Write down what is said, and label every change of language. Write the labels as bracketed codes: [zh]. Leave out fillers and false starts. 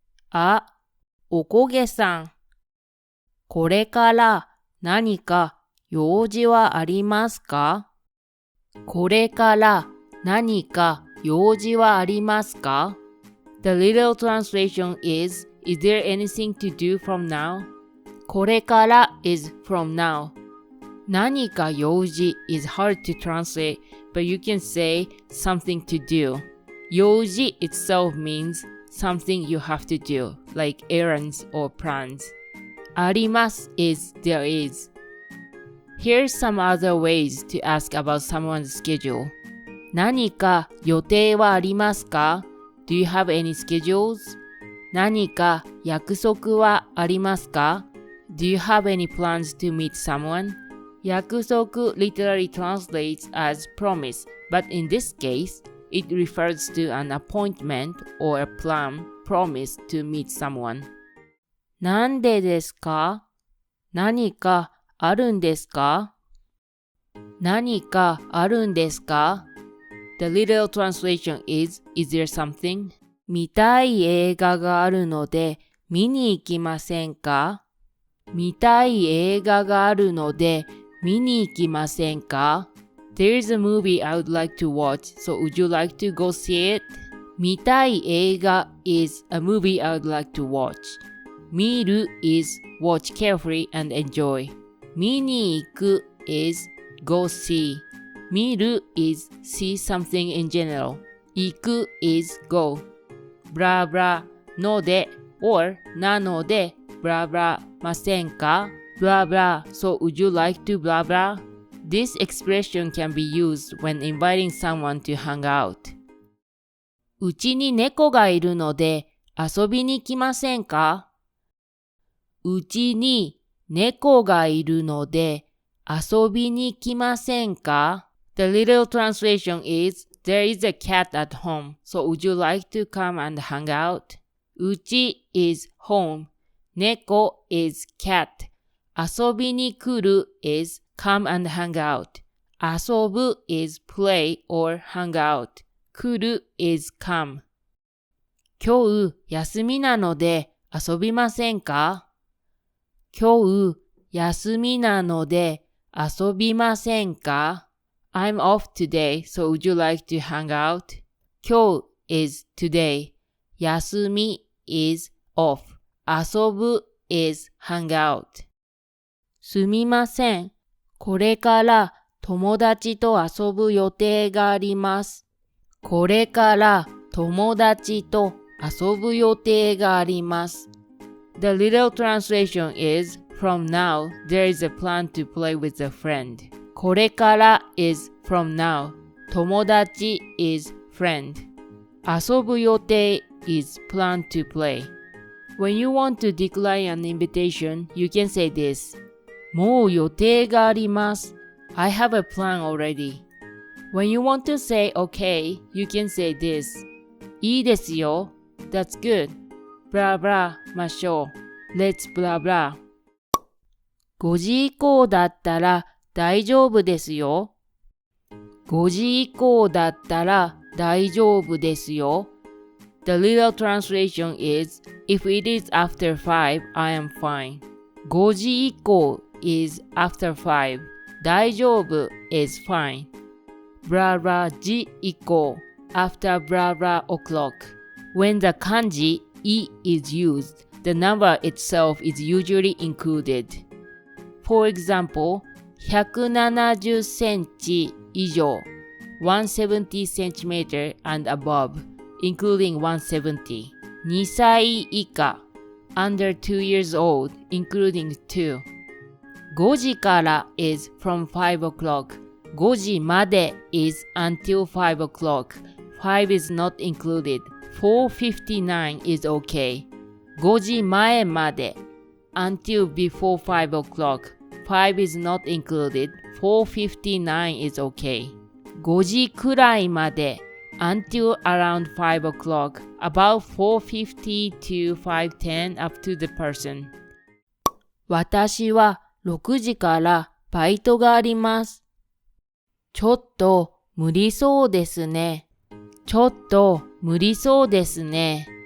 [ja] あ、おこげさん。これから何か用事はありますか？これから何か用事はありますか？ [en] The literal translation is there anything to do from now? これから is from now. 何か用事 is hard to translate, but you can say something to do. 用事 itself means something you have to do, like errands or plans. あります is there is. Here's some other ways to ask about someone's schedule. [ja] 何か予定はありますか？ [en] Do you have any schedules? [ja] 何か約束はありますか？ [en] Do you have any plans to meet someone? 約束 literally translates as promise, but in this case, it refers to an appointment or a plan promised to meet someone. [ja] なんでですか？何かあるんですか？何かあるんですか？ The literal translation is there something? 見たい映画があるので見に行きませんか？見たい映画があるので見に行きませんか？ [en] There is a movie I would like to watch, so would you like to go see it? 見たい映画 is a movie I would like to watch. 見る is watch carefully and enjoy. 見に行く is go see. 見る is see something in general. 行く is go. [ja] ブラブラので or なのでブラブラませんか？ [en] Blah blah, so would you like to blah blah? This expression can be used when inviting someone to hang out. [ja] うちに猫がいるので遊びに来ませんか？うちに猫がいるので遊びに来ませんか？ [en] The literal translation is there is a cat at home, so would you like to come and hang out? うち is home. 猫 is cat. 遊びに来る is come and hang out. 遊ぶ is play or hang out. 来る is come. [ja] 今日休みなので遊びませんか？今日休みなので遊びませんか？ [en] I'm off today, so would you like to hang out? 今日 is today. 休み is off. 遊ぶ is hang out. [ja] すみません。これから友達と遊ぶ予定があります。これから友達と遊ぶ予定があります。 [en] The literal translation is, from now, there is a plan to play with a friend. これから is from now. 友達 is friend. 遊ぶ予定 is plan to play. When you want to decline an invitation, you can say this. [ja] もう予定があります。 [en] I have a plan already. When you want to say okay, you can say this. [ja] いいですよ。 [en] That's good. Blah blah ましょう。 Let's blah blah. [ja] 5時以降だったら大丈夫ですよ。 5時以降だったら大丈夫ですよ。 [en] The literal translation is, if it is after 5, I am fine. 5時以降 is after 5. 大丈夫 is fine. Blah blah 時以降 after blah blah o'clock. When the kanji い is used, the number itself is usually included. For example, 170センチ以上 170 cm and above, including 170. 2歳以下 under 2 years old, including 2. 5時から is from 5 o'clock. 5時まで is until 5 o'clock. 5 is not included. 4:59 is okay. 5時前まで until before 5 o'clock. 5 is not included. 4:59 is okay. 5時くらいまで until around 5 o'clock. About 4:50 to 5:10 up to the person. [ja] 私は6時からバイトがあります。ちょっと無理そうですね。ちょっと無理そうですね。